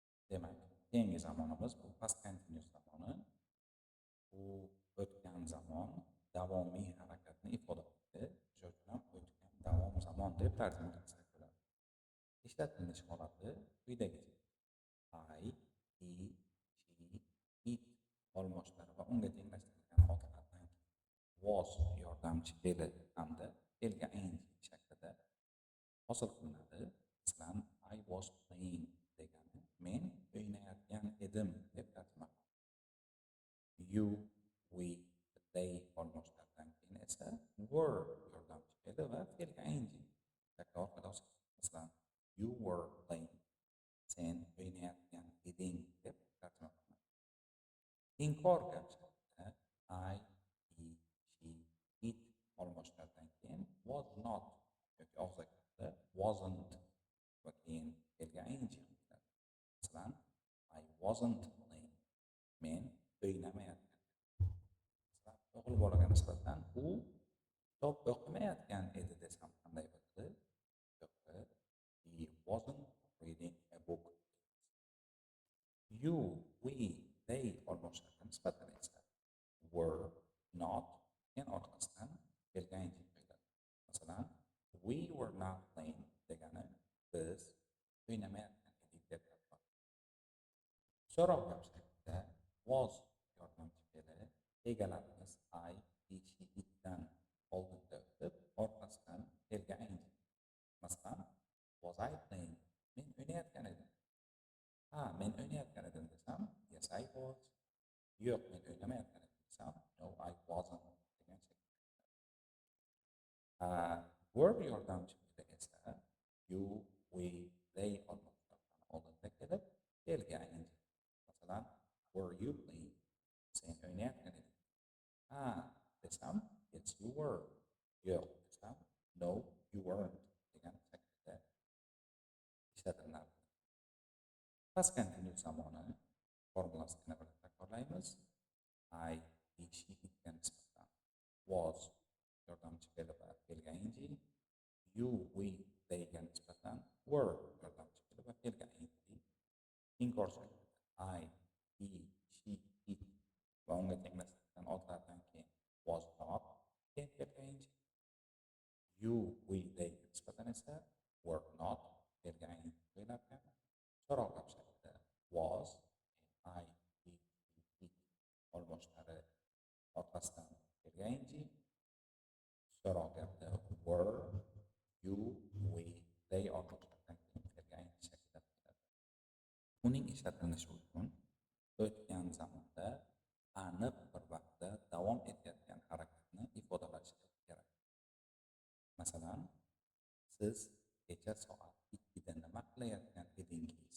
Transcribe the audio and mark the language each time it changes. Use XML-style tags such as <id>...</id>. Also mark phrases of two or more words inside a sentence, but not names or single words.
<uz>Demak, keyingi zamonimiz bu</uz> <en>past continuous</en> <uz>zamoni. Bu o'tgan zamon davomiy harakatni ifodalaydi. O'sha uchun ham o'tgan davom zamon deb tarjima qilsak bo'ladi. Ishlatilish holati quyidagicha:</uz> <en>I, he, she, it</en> <uz>olmoshlari va unga tenglashtirilgan holatlardan was yordamchi fe'li hamda fe'lga ing shaklida hosil qilinadi. Masalan,</uz> <en>I was playing</en> <uz>degani men o'ynayotgan edim deb tarjima qiladi.</uz> <en>You, we, they</en> <uz>olmoshlaridan keyin esa were yordamchi fe'li va fe'lga ing shakli orqali hosil qilinadi. Masalan,</uz> <en>you were playing,</en> <uz>sen o'ynayotgan eding deb tarjima qilinadi. Inkor gapirishda</uz> <en>I, he, she, it</en> <uz>olmoshlaridan keyin</uz> <en>was not</en> <uz>yoki og'zaklarda wasn't va keyin fe'lga ing qilinadi. Masalan,</uz> <en>I wasn't playing,</en> <uz>men o'ynamayotgan. Masalan, o'g'il bolaga nisbatan u kitob o'qimayotgan edi desam qanday bo'ladi?</uz> <en>He wasn't reading a book. You, we, they</en> <uz>olmoshlariga nisbatan esa</uz> <en>were not</en> <uz>keyin orqasidan fe'lga ing qo'yiladi. Masalan,</uz> <en>we were not playing</en> <uz>degani biz o'ynamayotgan edik deb tarjima qiladi. So'roq gapirishda was yordamchi fe'li egalarimiz</uz> <en>I, he, she,</en> <uz>itdan oldinda o'tib, orqasidan fe'lga ing. Masalan,</uz> <en>was I playing?</en> <uz>Men o'ynayotgan edim. Ha, men o'ynayotgan edim desam,</uz> <en>yes I was.</en> <uz>Yo'q, men o'ynamayotgan edim desam,</uz> <en>no I wasn't</en> <uz>degan shaklda. Were yordamchi fe'li esa</uz> <en>you, we, they</en> <uz>olmoshlaridan oldinda kelib, fe'lga ing. Masalan,</uz> <en>were you playing?</en> <uz>Sen o'ynayotgan eding. Ha desam,</uz> <en>yes you were.</en> <uz>Yo'q desam,</uz> <en>no you weren't</en> <uz>degan shaklda ishlatiladi.</uz> <en>Past continuous</en> <uz>zamoni formulasini yana bir takrorlaymiz.</uz> <en>I, he, she,</en> <uz>itga nisbatan was yordamchi fe'li va fe'lga ing.</uz> <en>You, we,</en> <uz>theyga nisbatan were yordamchi fe'li va fe'lga ing. Inkor shaklida</uz> <en>I, he, she, it</en> <uz>va unga tenglashtirilgan otlardan keyin</uz> <en>was not</en> <uz>keyin fe'lga ing.</uz> <en>You, we,</en> <uz>theyga nisbatan esa</uz> <en>were not</en> <uz>fe'lga ing qo'yiladi. So'roq shaklida</uz> <en>was, I, he, it</en> <uz>olmoshlari orqasidan fe'lga ing. So'roq gapda</uz> <en>were, you, we, they</en> <uz>olmoshlaridan keyin fe'lga ing shaklida bo'ladi. Uning ishlatilishi uchun o'tgan zamonda aniq bir vaqtda davom etayotgan harakatni ifodalash kerak. Masalan, siz kecha soat 2da nima qilayotgan edingiz?</uz>